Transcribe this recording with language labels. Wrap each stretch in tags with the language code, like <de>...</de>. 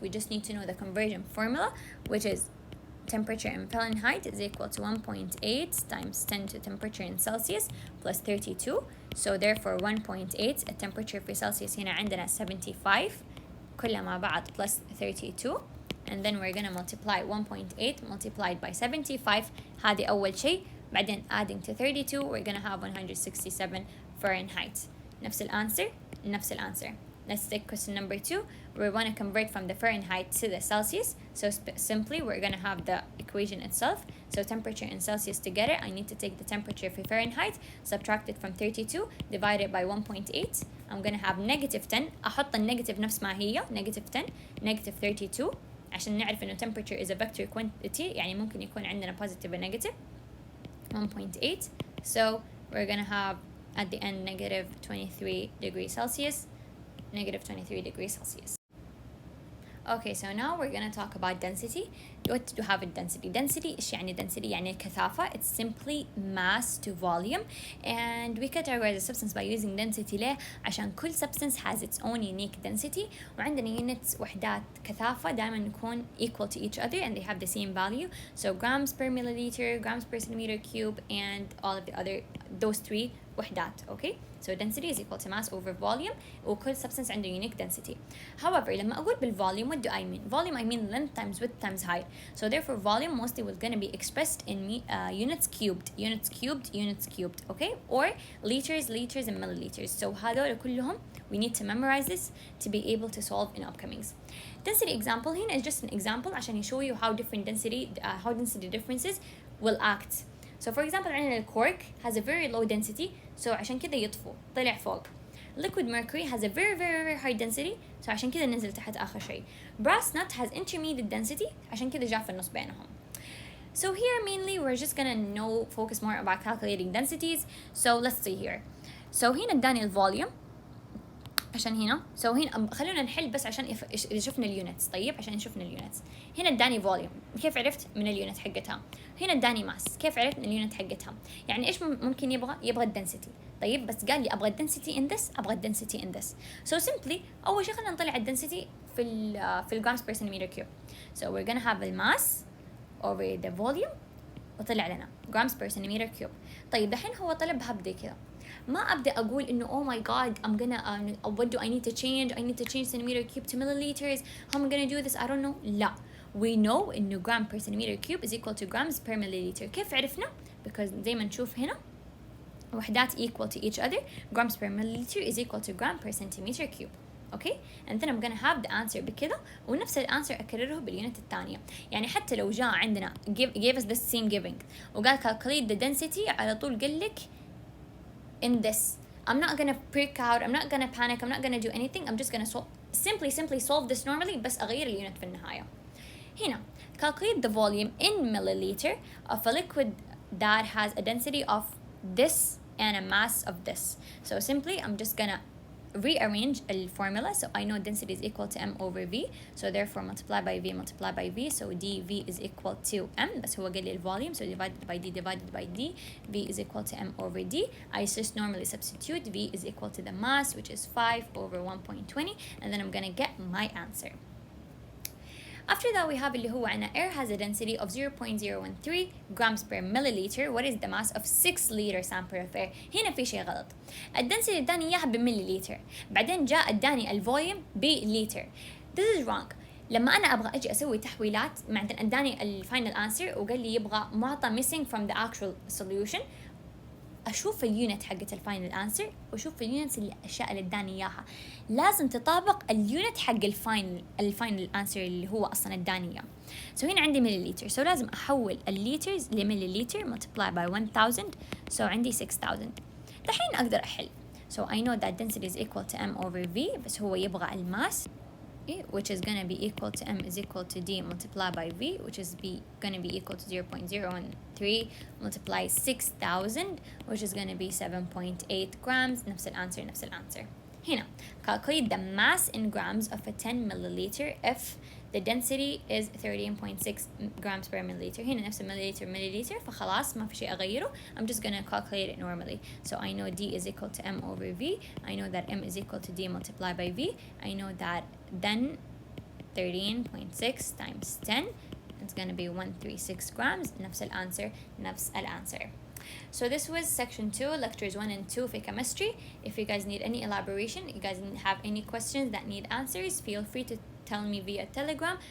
<en>We just need to know the conversion formula, which is temperature in Fahrenheit is equal to 1.8 times 10 to temperature in Celsius plus 32. So therefore</en> <ar>1.8 التمبريتشر في Celsius هنا عندنا 75 كلها مع بعض</ar> <en>plus 32. And then we're gonna multiply 1.8 multiplied by 75.</en> <ar>هذه أول شيء. بعدين</ar> <en>adding to 32 we're gonna have 167 Fahrenheit.</en> <ar>نفس الأنسر.</ar> <en>Let's take question number 2. We want to convert from the Fahrenheit to the Celsius. So simply we're going to have the equation itself. So temperature in Celsius together, I need to take the temperature for Fahrenheit, subtract it from 32, divide it by 1.8. I'm going to have negative 10.</en> <ar>أحط النيجاتيف نفس ما هي,</ar> <en>negative 10, negative 32.</en> <ar>عشان نعرف إنه</ar> <en>temperature is a vector quantity,</en> <ar>يعني ممكن يكون عندنا</ar> <en>positive and negative.</en> <ar>1.8.</ar> <en>So we're going to have at the end negative 23 degrees Celsius. Negative 23 degrees Celsius. Okay, so now we're gonna talk about density. What do you have a density? Density</en> <ar>إيش يعني density؟ يعني الكثافة.</ar> <en>It's simply mass to volume, and we categorize a substance by using density.</en> <ar>ليه؟ عشان كل</ar> <en>substance has its own unique density،</en> <ar>وعندنا</ar> <en>units</en> <ar>وحدات كثافة دائما نكون</ar> <en>equal to each other and they have the same value. So grams per milliliter, grams per centimeter cube, and all of the other those three</en> <ar>وحدات.</ar> <en>Okay, so density is equal to mass over volume،</en> <ar>وكل</ar> <en>substance</en> <ar>عنده</ar> <en>unique density. However,</en> <ar>لما أقول بالvolume,</ar> <en>what do I mean? Volume I mean length times width times height. So therefore volume mostly was going to be expressed in units cubed, units cubed, units cubed, okay? Or liters, liters and milliliters. So</en> <ar>هذول كلهم</ar> <en>we need to memorize this to be able to solve in upcomings. Density example</en> <ar>هنا</ar> <en>is just an example</en> <ar>عشان</ar> <en>show you how different density, how density differences will act. So for example</en> <ar>عندنا الكورك</ar> <en>has a very low density, so</en> <ar>عشان كده يطفو طلع فوق.</ar> <en>Liquid mercury has a very very very high density, so</en> <ar>عشان كده نزل تحت آخر شيء.</ar> <en>Brass nut has intermediate density,</en> <ar>عشان كده جاء في النص بينهم.</ar> <en>So here mainly we're just gonna focus more about calculating densities. So let's see here. So</en> <ar>هنا اداني الفوليوم عشان هنا. So هنا خلونا نحل بس عشان إذا شفنا اليونتس. طيب عشان شفنا اليونتس. هنا اداني فوليوم، كيف عرفت؟ من اليونت حقتها. هنا اداني ماس، كيف عرفت؟ من اليونت حقتها. يعني ايش ممكن يبغى الدنسيتي. طيب بس قال لي ابغى الدنسيتي</ar> <en>in this،</en> <ar>ابغى الدنسيتي in this.</ar> <en>So simply</en> <ar>اول شيء خلينا نطلع الدنسيتي في الجرامز بير سنتيمتر كيوب.</ar> <en>So we're gonna have the mass over the volume</en> <ar>وطلع لنا</ar> <en>grams per centimeter cube.</en> <ar>طيب دحين هو طلبها بدي كذا، ما ابدا اقول انه</ar> <en>oh my god I'm gonna what do I need to change? I need to change centimeter cube to milliliters. How am I gonna do this? I don't know.</en> <ar>لا,</ar> <en>we know</en> <ar>انه</ar> <en>gram per centimeter cube is equal to grams per milliliter.</en> <ar>كيف عرفنا؟</ar> <en>because</en> <ar>زي ما نشوف هنا وحدات</ar> <en>equal to each other. grams per milliliter is equal to gram per centimeter cube. Okay, and then I'm gonna have the answer</en> <ar>بكذا، ونفس الانسر اكرره باليونت الثانيه. يعني حتى لو جاء عندنا</ar> <en>gave us this same giving</en> <ar>وقال</ar> <en>calculate the density،</en> <ar>على طول قال لك</ar> <en>in this. I'm not gonna freak out, I'm not gonna panic, I'm not gonna do anything. I'm just gonna simply solve this normally،</en> <ar>بس اغير اليونت في النهايه. هنا</ar> <en>calculate the volume in milliliter of a liquid that has a density of this and a mass of this. So simply I'm just gonna rearrange the formula. So I know density is equal to m over v, so therefore multiply by v, so dv is equal to m,</en> <ar>بس هو قال لي الvolume,</ar> <en>so divided by d, v is equal to m over d. I just normally substitute. V is equal to the mass, which is 5 over 1.20, and then I'm gonna get my answer. After that we have</en> <ar>اللي هو عنا</ar> <en>air has a density of 0.013 grams per milliliter. What is the mass of 6 liter sample of air?</en> <ar>هنا في شيء غلط. الدنسيتي اداني اياها بمليليتر، بعدين جاء اداني الفوليوم بليتر.</ar> <en>This is wrong.</en> <ar>لما انا ابغى اجي اسوي تحويلات بعدين اداني الفاينل انسر وقال لي يبغى معطى</ar> <en>missing from the actual solution،</en> <ar>اشوف اليونت حقت الفاينل انسر واشوف اليونتس الاشياء اللي اداني اياها. لازم تطابق اليونت حق الفاينل انسر اللي هو اصلا اداني اياه. سو هنا عندي مليليتر، سو لازم احول الليترز لمليليتر</ar> <en>multiply by 1000،</en> <ar>سو عندي 6000. دحين اقدر احل.</ar> <en>So I know that density is equal to m over v،</en> <ar>بس هو يبغى الماس</ar> <en>which is going to be equal to m is equal to d multiplied by v, which is going to be equal to 0.013 multiply 6000, which is going to be 7.8 grams.</en> <ar>نفس الانسر. هنا</ar> <en>calculate the mass in grams of a 10 milliliter if the density is 13.6 grams per milliliter.</en> <ar>هنا نفس milliliter فخلاص ما في شيء أغيره.</ar> <en>I'm just gonna calculate it normally. So I know d is equal to m over v. I know that m is equal to d multiplied by v. I know that then 13.6 times 10, it's gonna be 136 grams.</en> <ar>نفس الانسر.</ar> <en>So this was section 2, lectures 1 and 2 for chemistry. If you guys need any elaboration, you guys have any questions that need answers, feel free to tell me via Telegram.</en>